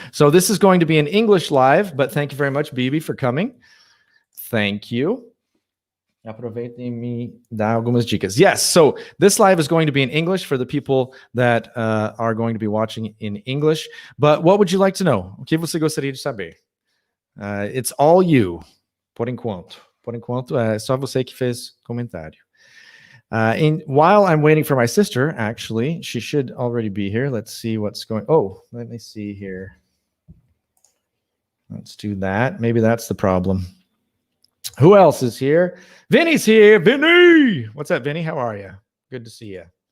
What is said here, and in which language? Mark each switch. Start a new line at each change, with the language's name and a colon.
English: So this is going to be an English live, but thank you very much, Bibi, for coming. Thank you.
Portuguese: Aproveitem e me dá algumas dicas.
English: Yes, so this live is going to be in English for the people that are going to be watching in English. But what would you like to know?
Portuguese: O que você gostaria de saber?
English: It's all you,
Portuguese: por enquanto. Por enquanto, é só você que fez comentário.
English: While I'm waiting for my sister, actually, she should already be here. Let's see what's going. Oh, let me see here. Let's do that. Maybe that's the problem. Who else is here? Vinny's here. Vinny! What's up, Vinny? How are you? Good to see you.